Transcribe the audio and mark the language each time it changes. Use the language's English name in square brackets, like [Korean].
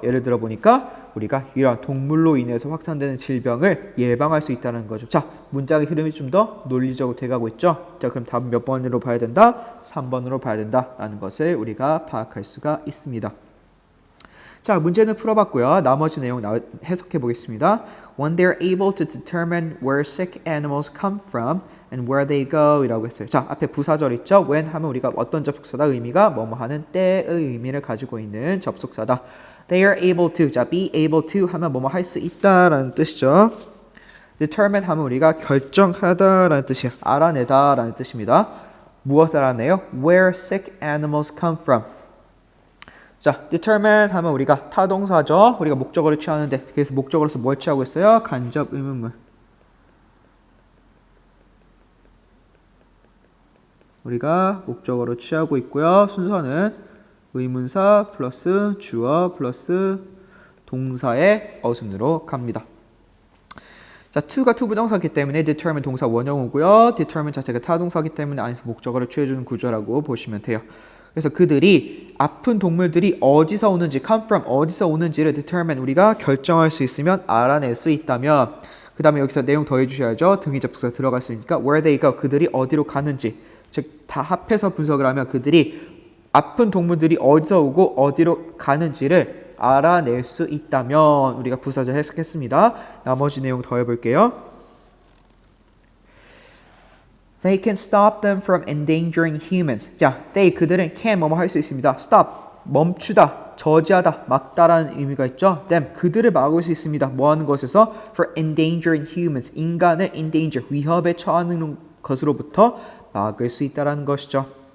[Korean] 예를 들어 보니까 우리가 이러한 동물로 인해서 확산되는 질병을 예방할 수 있다는 거죠. 자, 문장의 흐름이 좀 더 논리적으로 돼가고 있죠. 자, 그럼 답은 몇 번으로 봐야 된다? 3번으로 봐야 된다라는 것을 우리가 파악할 수가 있습니다. 자, 문제는 풀어봤고요. 나머지 내용 해석해 보겠습니다. [English] When they're able to determine where sick animals come from and where they go [Korean] 이라고 했어요. 자, 앞에 부사절 있죠? When 하면 우리가 어떤 접속사다? 의미가 뭐뭐 하는 때의 의미를 가지고 있는 접속사다. [English] They are able to. [Korean] 자, be able to 하면 뭐뭐 할 수 있다라는 뜻이죠. determine 하면 우리가 결정하다라는 뜻이야. 알아내다라는 뜻입니다. 무엇을 알아내요? [English] Where sick animals come from. [Korean] 자, determine 하면 우리가 타동사죠. 우리가 목적어를 취하는데 그래서 목적어로서 뭘 취하고 있어요? 간접 의문문. 우리가 목적어로 취하고 있고요. 순서는 의문사 플러스 주어 플러스 동사의 어순으로 갑니다. 자, to가 투부정사이기 때문에 determine 동사 원형이고요. determine 자체가 타동사이기 때문에 안에서 목적어를 취해주는 구조라고 보시면 돼요. 그래서 그들이 아픈 동물들이 어디서 오는지 come from 어디서 오는지를 determine 우리가 결정할 수 있으면 알아낼 수 있다면 그 다음에 여기서 내용 더해주셔야죠. 등위 접속사 들어갔으니까 where they go 그들이 어디로 가는지 즉 다 합해서 분석을 하면 그들이 아픈 동물들이 어디서 오고 어디로 가는지를 알아낼 수 있다면 우리가 부사절 해석했습니다. 나머지 내용 더해볼게요. [English] They can stop them from endangering humans. [Korean] 자, they 그들은 can 뭐뭐 할 수 있습니다. stop 멈추다, 저지하다, 막다라는 의미가 있죠. them 그들을 막을 수 있습니다. 뭐 하는 것에서 [English] for endangering humans [Korean] 인간을 endanger 위협에 처하는 것으로부터 막을 수 있다라는 것이죠.